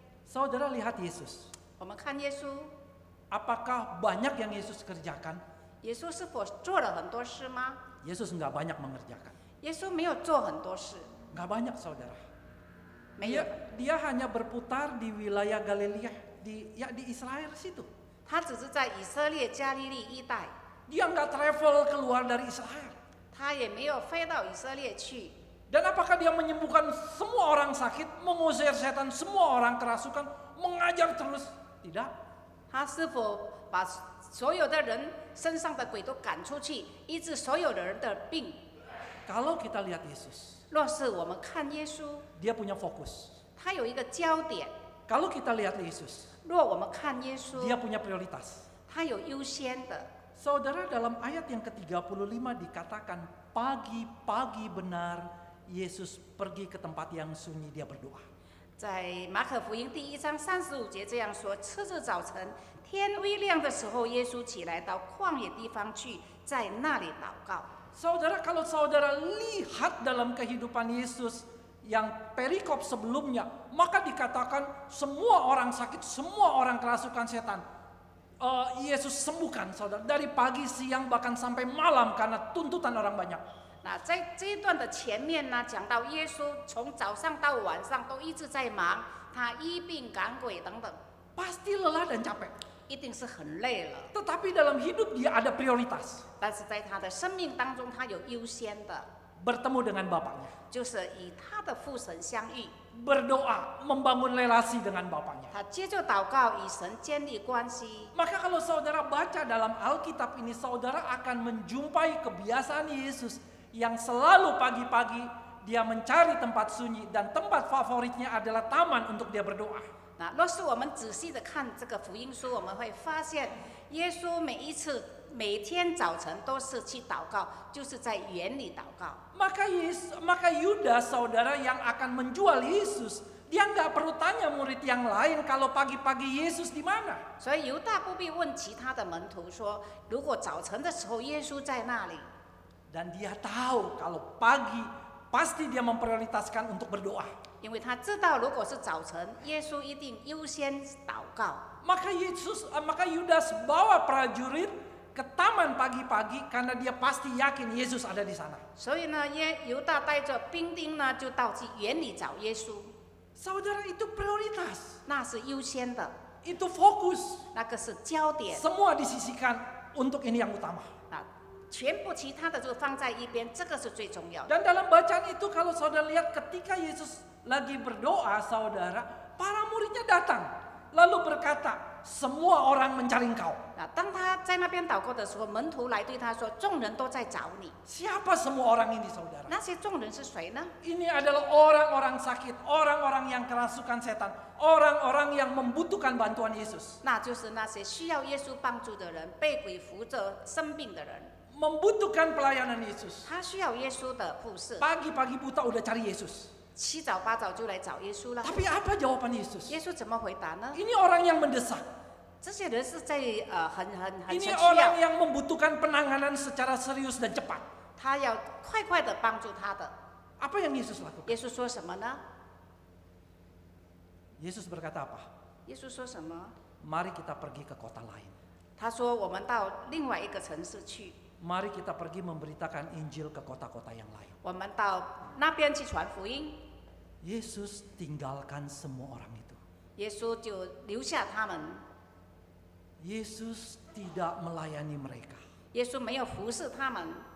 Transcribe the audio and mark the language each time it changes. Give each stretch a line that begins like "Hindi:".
Indonesian: Saudara lihat Yesus.
Chinese: 我们看耶稣，
Indonesian: Apakah banyak yang Yesus kerjakan?
Chinese: 耶稣是否做了很多事吗？
Indonesian: Yesus enggak banyak mengerjakan.
Chinese: 耶稣没有做很多事，
Indonesian: Enggak banyak saudara.
Chinese: 没有，
Indonesian: Dia hanya berputar di wilayah Galilea, di Israel situ.
Chinese: 他只是在以色列加利利一带，
Indonesian: Dia enggak travel keluar dari Israel.
Chinese: 他也没有飞到以色列去。
Indonesian: Dan apakah dia menyembuhkan semua orang sakit, mengusir setan semua orang kerasukan, mengajar terus? Tidak.
Chinese: 他是否把所有的人身上的鬼都赶出去，医治所有的人的病？
Indonesian: Kalau kita lihat Yesus,
Chinese: 若是我们看耶稣，
Indonesian: dia punya fokus.
Chinese: 他有一个焦点；
Indonesian: Kalau kita lihat Yesus,
Chinese: 若我们看耶稣，
Indonesian: dia punya prioritas.
Chinese: 他有优先的。
Indonesian: Saudara, dalam ayat yang ke-35 dikatakan, pagi-pagi benar Yesus pergi ke tempat yang sunyi, dia berdoa.
Chinese: 在马可福音第1章35节这样说：次日早晨，天微亮的时候，耶稣起来到旷野地方去，在那里祷告。
Indonesian: Saudara, kalau saudara lihat dalam kehidupan Yesus yang perikop sebelumnya, maka dikatakan semua orang sakit, semua orang kerasukan setan, Yesus sembuhkan saudara, dari pagi, siang, bahkan sampai malam karena tuntutan orang banyak.
Chinese: 那在这一段的前面呢，讲到耶稣从早上到晚上都一直在忙，他医病赶鬼等等，
Indonesian: Pasti lelah dan capek.
Chinese: 一定是很累了。
Indonesian: Tetapi dalam hidup dia ada prioritas.
Chinese: 但是在他的生命当中，他有优先的，
Indonesian: Bertemu dengan Bapaknya.
Chinese: 就是与他的父神相遇，
Indonesian: Berdoa, membangun relasi dengan Bapaknya.
Chinese: 他接着祷告，与神建立关系。
Indonesian: Maka kalau saudara baca dalam Alkitab ini, saudara akan menjumpai kebiasaan Yesus yang selalu pagi-pagi dia mencari tempat sunyi dan tempat favoritnya adalah taman untuk dia berdoa.
Chinese: 那若是我们仔细的看这个福音书，我们会发现，耶稣每天早晨都是去祷告，就是在园里祷告。
Indonesian: Maka Yudas saudara yang akan menjual Yesus, dia nggak perlu tanya murid yang lain kalau pagi-pagi Yesus di mana.
Chinese: 所以犹大不必问其他的门徒说，如果早晨的时候耶稣在那里，
Indonesian: Dan dia tahu kalau pagi pasti dia memprioritaskan untuk berdoa.
Chinese: 因为他知道如果是早晨，耶稣一定优先祷告。
Indonesian: Maka Yudas bawa prajurit ke taman pagi-pagi karena dia pasti yakin Yesus ada di sana.
Chinese: 所以呢，犹大带着兵丁呢，就到去园里找耶稣，
Indonesian: Saudara, itu prioritas,
Chinese: 那是优先的，
Indonesian: itu fokus.
Chinese: 那个是焦点。
Indonesian: Semua disisihkan untuk ini yang utama.
Chinese: 啊，全部其他的就放在一边，这个是最重要的。
Indonesian: Dan dalam bacaan itu kalau saudara lihat ketika Yesus lagi berdoa, saudara, para muridnya datang lalu berkata, semua orang mencari engkau.
Chinese: 啊，当他在那边祷告的时候，门徒来对他说：“众人都在找你。
Indonesian: Siapa semua orang ini, saudara? ”
Chinese: 那些众人是谁呢？
Indonesian: Ini adalah orang-orang sakit, orang-orang yang kerasukan setan, orang-orang yang membutuhkan bantuan Yesus.
Chinese: 那就是那些需要耶稣帮助的人，被鬼扶着生病的人，
Indonesian: Membutuhkan pelayanan Yesus.
Chinese: 他需要耶稣的服侍。
Indonesian: Pagi-pagi buta udah cari Yesus.
Chinese: 七早八早就来找耶稣了。
Indonesian: Tapi apa jawaban Yesus?
Chinese: 耶稣怎么回答呢？
Indonesian: Ini orang yang mendesak.
Chinese: 这些人是在很
Indonesian: Ini
Chinese: 需
Indonesian: orang
Chinese: 要，
Indonesian: yang membutuhkan penanganan secara serius dan cepat.
Chinese: 他要快快的帮助他的。
Indonesian: Apa yang Yesus lakukan?
Chinese: 耶稣说什么呢？
Indonesian: Yesus berkata apa?
Chinese: 耶稣说什么？
Indonesian: Mari kita pergi ke kota lain.
Chinese: 他说：“我们到另外一个城市去，
Indonesian: Mari kita pergi memberitakan Injil ke kota-kota yang lain.
Chinese: 我们到那边去传福音。”
Indonesian: Yesus tinggalkan semua orang itu.
Chinese: 耶稣就留下他们，
Indonesian: Yesus tidak melayani mereka.
Chinese: 耶稣没有服侍他们。